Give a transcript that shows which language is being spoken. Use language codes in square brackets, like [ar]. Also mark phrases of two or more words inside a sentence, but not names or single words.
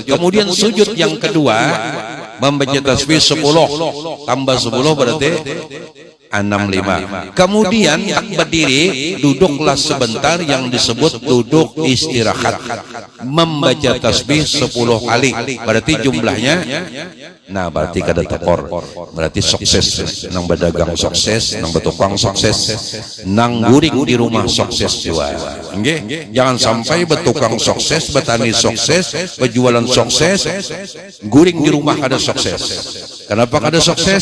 [id] Kemudian sujud yang kedua membaca tasbih 10 tambah 10 berarti 65. Kemudian tak berdiri, duduklah sebentar yang disebut duduk istirahat. Membaca tasbih 10 kali. Berarti jumlahnya berarti kada tekor. Berarti sukses. [bjn] Nang berdagang sukses, nang bertukang sukses, nang guring di rumah sukses juga. Nggih, jangan sampai bertukang sukses, bertani sukses, berjualan sukses, guring di rumah kada sukses. Kenapa kada sukses?